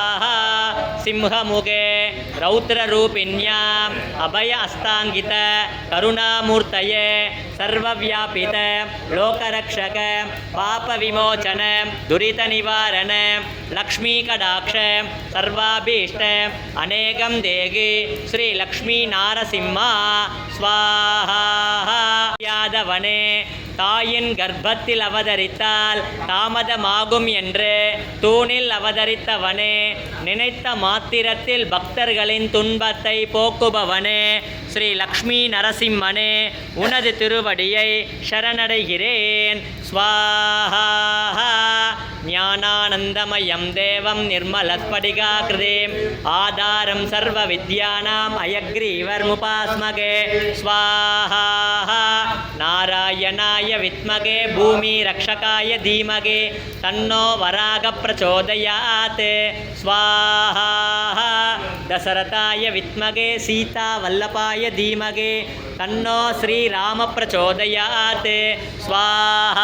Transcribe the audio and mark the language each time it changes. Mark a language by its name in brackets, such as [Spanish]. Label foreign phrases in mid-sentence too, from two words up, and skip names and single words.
[Sanskrit] सिंहमुखे रौद्ररूपिण्याम् अभय अस्तांगित करुणामूर्तये सर्वव्यापित लोकरक्षक पापविमोचन दुरितनिवारण लक्ष्मीकटाक्ष सर्वाभीष्ट अनेकं देहि श्रीलक्ष्मीनारसिंह स्वाहा। [Tamil] யாதவனே தாயின் கர்ப்பத்தில் அவதரித்தால் தாமதமாகும் என்று தூணில் அவதரித்தவனே நினைத்த மாத்திரத்தில் பக்தர்களின் துன்பத்தை போக்குபவனே ஸ்ரீ லக்ஷ்மி நரசிம்மனே உனது திருவடியை சரணடைகிறேன் ஸ்வாஹா। [Sanskrit] ज्ञानानन्दमयं देवं निर्मलस्फटिकाकृतिम् आधारं सर्व विद्यानां हयग्रीवमुपास्महे स्वाहा। नारायणाय विद्महे भूमि रक्षकाय धीमहि तन्नो वराह प्रचोदयात् स्वाहा। दशरथाय विद्महे सीता वल्लभाय धीमहि तन्नो श्रीराम प्रचोदयात् स्वाहा।